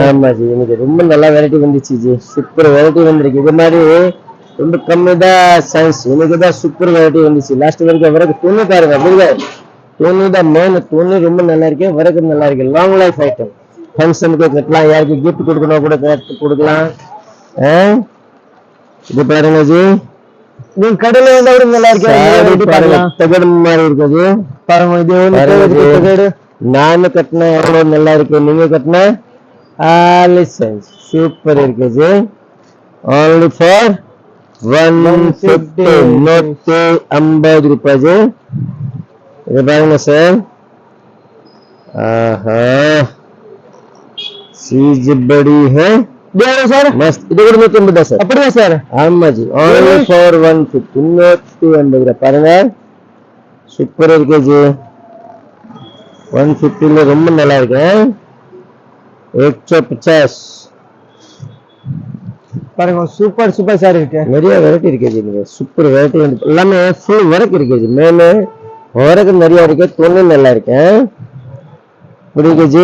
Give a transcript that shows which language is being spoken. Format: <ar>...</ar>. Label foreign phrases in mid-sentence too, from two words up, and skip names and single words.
<ta>ஆமா ஜி இன்னைக்கு ரொம்ப நல்ல வெரைட்டி வந்துச்சு ஜி</ta> <en>super variety</en> <ta>வந்திருக்கு இது மாதிரி ரொம்ப கம்மி தான் சைஸ் இன்னைக்கு தான்</ta> <en>super variety</en> <ta>வந்துச்சு லாஸ்ட் வரைக்கும் வரக்கு துணி பாருங்க அப்படிங்க துணி தான் மெயின் துணி ரொம்ப நல்லா இருக்கு வரக்கு நல்லா இருக்கு</ta> <en>long life item</en> <ta>ஃபங்க்ஷனுக்கு கட்டலாம் யாருக்கு கிஃப்ட் கொடுக்கணும் கூட கொடுக்கலாம் இது பாருங்க ஜி நீங்க கடையில வந்தா கூட நல்லா இருக்கு பாருங்க தகடு மாதிரி இருக்குது பாருங்க இது தகடு நான் கட்டினா எவ்வளவு நல்லா இருக்கு நீங்க கட்டினா லைசன்ஸ் சூப்பர் இருக்கு ஜி</ta> <en>only for 150</en> <ta>150 ரூபாய் ஜி இது பாருங்க சார்</ta> <hi>चीज बड़ी है सर</hi> <ta>मस्त இது கூட 150 சார் அப்படியே சார் ஆமா ஜி</ta> <en>only for 150</en> <ta>150 பாருங்க சூப்பர் இருக்கு ஜி 150 ல ரொம்ப நல்லா இருக்கு 150 பாருங்க</ta> <en>super super sir</en> <ta>இருக்கு நிறைய வெரைட்டி இருக்கு ஜி நீங்க</ta> <en>super variety</en> <ta>எல்லாமே</ta> <en>full work</en> <ta>இருக்கு ஜி மேலே வர்க் நிறைய இருக்கு துணி நல்லா இருக்கு புரியுது ஜி</ta>